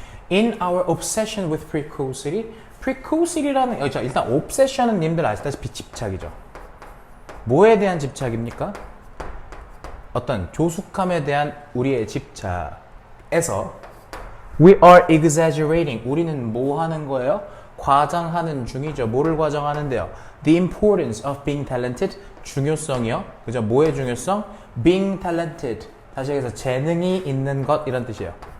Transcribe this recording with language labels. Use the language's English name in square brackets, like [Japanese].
[English] In our obsession with precocity, [Korean] precocity라는 일단 obsession은 님들 아시다시피 집착이죠. 뭐에 대한 집착입니까? 어떤 조숙함에 대한 우리의 집착에서 [English] we are exaggerating. [Korean] 우리는 뭐 하는 거예요? 과장하는 중이죠. 뭐를 과장하는데요? [English] The importance of being talented. [Korean] 중요성이요. 그죠? 뭐의 중요성? Being talented. 다시 얘기해서 재능이 있는 것 이런 뜻이에요.